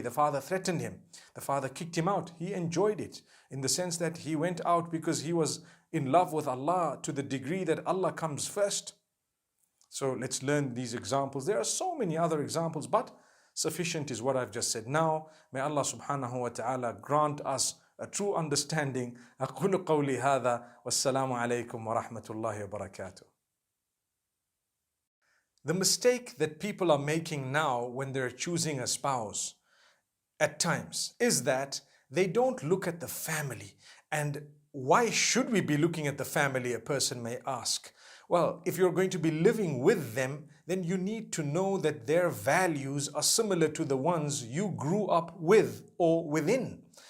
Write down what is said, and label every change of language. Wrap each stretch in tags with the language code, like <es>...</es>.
<en>The father threatened him. The father kicked him out. He enjoyed it in the sense that he went out because he was in love with Allah to the degree that Allah comes first. So let's learn these examples. There are so many other examples, but sufficient is what I've just said. Now, may Allah subhanahu wa ta'ala grant us a true understanding.</en> <ar>أقول قولي هذا والسلام عليكم ورحمة الله وبركاته.</ar> <en>The mistake that people are making now when they're choosing a spouse at times is that they don't look at the family. And why should we be looking at the family, a person may ask? Well, if you're going to be living with them, then you need to know that their values are similar to the ones you grew up with or within.</en>